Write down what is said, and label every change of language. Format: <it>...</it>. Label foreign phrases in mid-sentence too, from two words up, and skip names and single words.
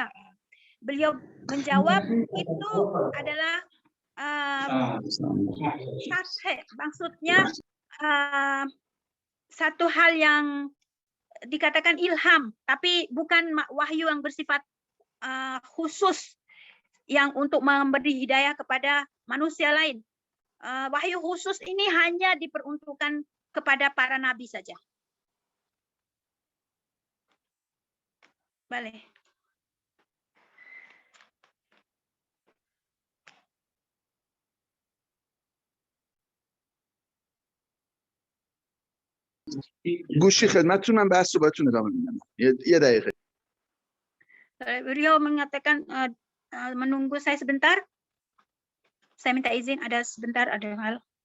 <id>Beliau menjawab itu adalah maksudnya satu hal yang dikatakan ilham, tapi bukan wahyu yang bersifat khusus yang untuk memberi hidayah kepada manusia lain. Wahyu khusus ini hanya diperuntukkan kepada para nabi saja. Boleh.</id> <fa>گوشی خدمتتون، من بحث رو باهاتون ادامه میدم. یه دقیقه.</fa> <id>Beliau mengatakan menunggu saya sebentar. Saya minta izin, ada sebentar, ada hal.</id>